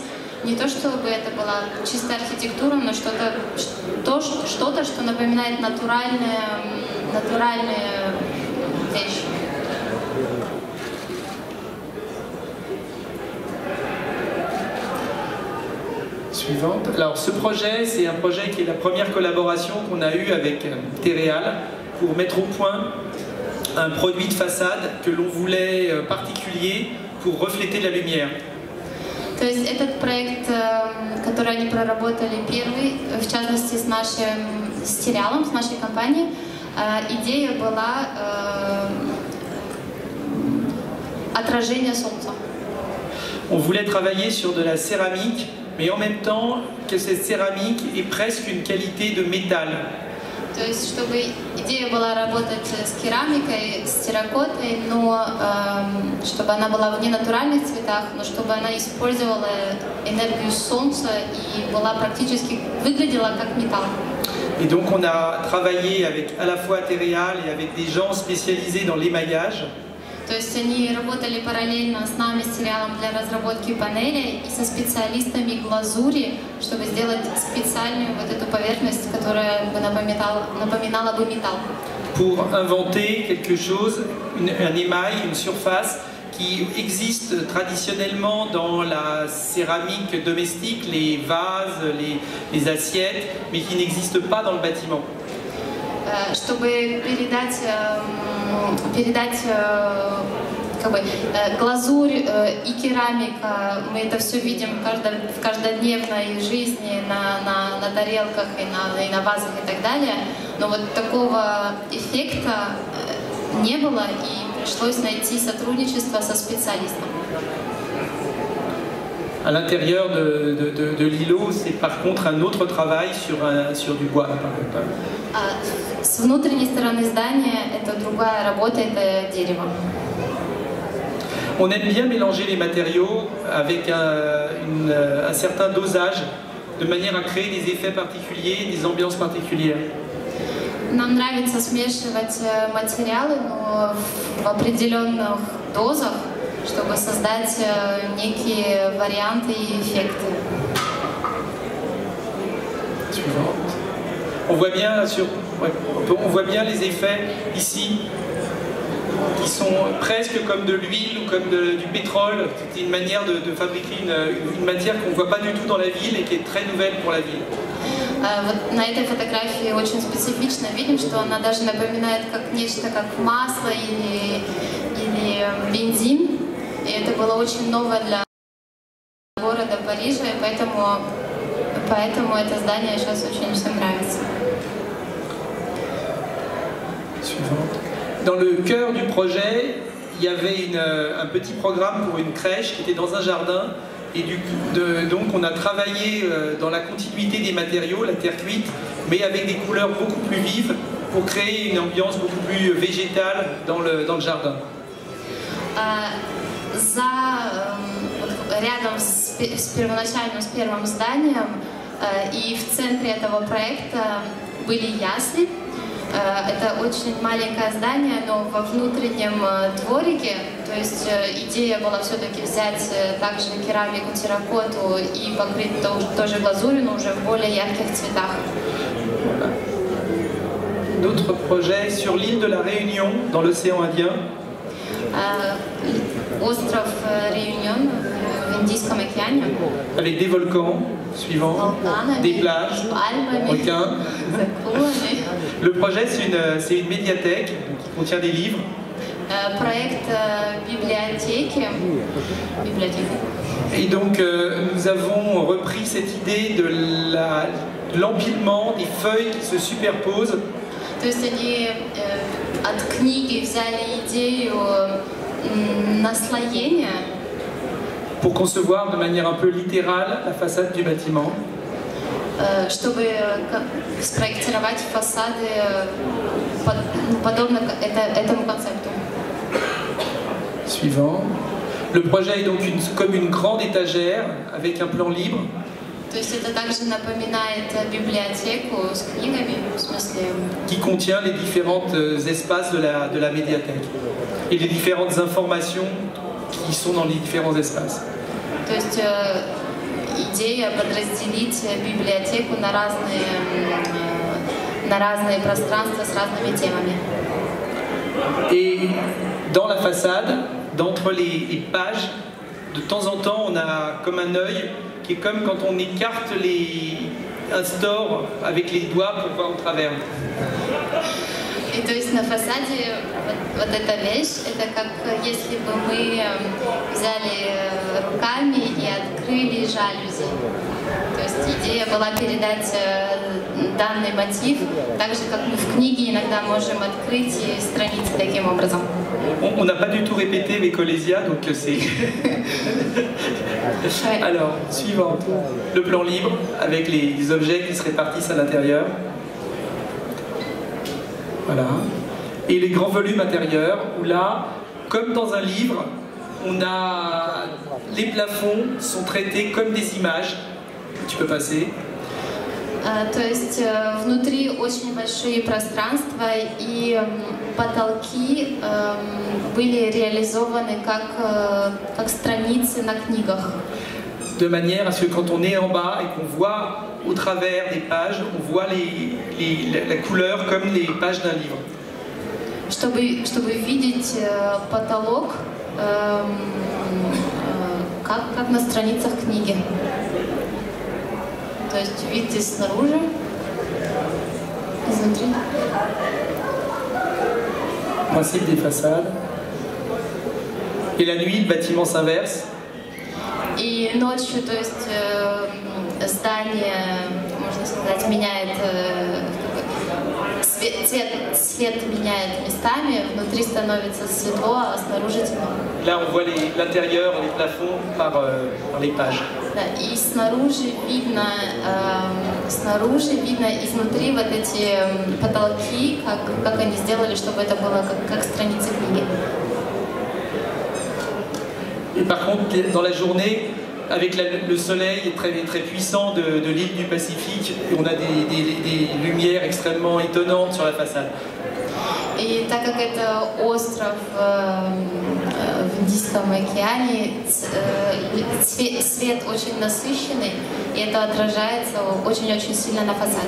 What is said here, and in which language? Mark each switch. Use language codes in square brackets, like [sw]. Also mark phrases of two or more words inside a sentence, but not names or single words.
[ru] Не то, чтобы это была чистая архитектура, но что-то, что напоминает натуральные вещи. [fr] Suivante. Alors ce projet, c'est un projet qui est la première collaboration qu'on a eue avec Terreal pour mettre au point un produit de façade que l'on voulait particulier pour refléter la lumière. [ru] То есть этот проект, который они проработали первый, в частности с Terreal, с нашей компанией, идея была отражение солнца. [fr] On voulait travailler sur de la céramique, mais en même temps que cette céramique ait presque une qualité de métal. [ru] То есть, чтобы идея была работать с керамикой, с терракотой, но чтобы она была в ненатуральных цветах, но чтобы она использовала энергию солнца и была практически выглядела как металл. [fr] Et donc on a travaillé avec à la fois Terreal et avec des gens spécialisés dans l'émaillage. [ru] То есть они работали параллельно с нами, с Terreal, для разработки панелей и со специалистами глазури, чтобы сделать специальную вот эту поверхность, которая бы напоминала бы металл. [fr] Pour inventer quelque chose, un émail, une surface qui existe traditionnellement dans la céramique domestique, les vases, les assiettes, mais qui n'existe pas dans le bâtiment. [ru] Чтобы передать как бы, глазурь и керамика, мы это все видим в каждодневной жизни на тарелках и на вазах и так далее, но вот такого эффекта не было и пришлось найти сотрудничество со специалистом. [fr] À l'intérieur de l'îlot, c'est par contre un autre travail sur du bois. [ru] С внутренней стороны здания это другая работа, это дерево. [fr] On aime bien mélanger les matériaux avec un certain dosage, de manière à créer des effets particuliers, des ambiances particulières. [ru] Нам нравится смешивать материалы, но в определенных дозах, чтобы создать некие варианты и эффекты. [fr] On voit bien les effets ici, qui sont presque comme de l'huile ou comme du pétrole. C'est une manière de fabriquer une matière qu'on ne voit pas du tout dans la ville et qui est très nouvelle pour la ville. [ru] Вот на этой фотографии очень специфично видим, что она даже напоминает как нечто как масло или бензин. И это было очень новое для города Парижа, и поэтому это здание сейчас очень всем нравится. [fr] Dans le cœur du projet, il y avait un petit programme pour une crèche qui était dans un jardin. Et donc on a travaillé dans la continuité des matériaux, la terre cuite, mais avec des couleurs beaucoup plus vives pour créer une ambiance beaucoup plus végétale dans le jardin. [ru] Рядом с первым зданием и в центре этого проекта были ясли. Это очень маленькое здание, но во внутреннем дворике, то есть идея была все-таки взять также керамику, терракоту и покрыть тоже глазурью, но уже в более ярких цветах. [fr] D'autres projets sur l'île de la Réunion, dans l'océan Indien. [ru] Остров Réunion в Индийском океане. [fr] Avec des volcans suivants, des plages, requins. Le projet, c'est une médiathèque qui contient des livres. [ru] Проект библиотеки. [fr] Et donc, nous avons repris cette idée de l'empilement des feuilles qui se superposent. [ru] То есть они от книги взяли идею наслоения. [fr] Pour concevoir de manière un peu littérale la façade du bâtiment. [ru] Чтобы спроектировать фасады подобно этому концепту. [fr] Suivant. Le projet est donc comme une grande étagère avec un plan libre. [ru] То есть это также напоминает библиотеку с книгами, в смысле... [fr] Qui contient les différents espaces de la médiathèque et les différentes informations qui sont dans les différents espaces. [ru] То есть идея подразделить библиотеку на разные пространства с разными темами. [fr] Et dans la façade, d'entre les pages, de temps en temps, on a comme un œil qui est comme quand on écarte un store avec les doigts pour voir au travers. [ru] И то есть на фасаде вот эта вещь, это как если бы мы взяли руками и открыли жалюзи. То есть идея была передать данный мотив, так же как мы в книге иногда можем открыть страницы таким образом. [fr] On n'a pas du tout répété avec Colésia, donc c'est... Alors, suivant, le plan libre avec les objets qui se répartissent à l'intérieur. Voilà. Et les grands volumes intérieurs, où là, comme dans un livre, les plafonds sont traités comme des images. Tu peux passer. [ru] То есть внутри очень большие пространства и потолки были реализованы как страницы на книгах. [fr] De manière à ce que quand on est en bas et qu'on voit au travers des pages, on voit la couleur comme les pages d'un livre. [ru] Чтобы видеть потолок как на страницах книги. То есть вид здесь снаружи, изнутри. [fr] Principe des façades. Et la nuit, le bâtiment s'inverse. [ru] И ночью, то есть здание, можно сказать, меняет цвет меняет местами, внутри становится светло, а снаружи темно. [fr] Là, on voit l'intérieur, les plafonds par les pages. [ru] Да, и снаружи видно изнутри вот эти потолки, как они сделали, чтобы это было как страницы книги. [fr] Et par contre, dans la journée, avec le soleil très, très puissant de l'île du Pacifique, on a des lumières extrêmement étonnantes sur la façade. [ru] И так как это остров в Индийском океане, свет очень насыщенный, и это отражается очень-очень сильно на фасаде.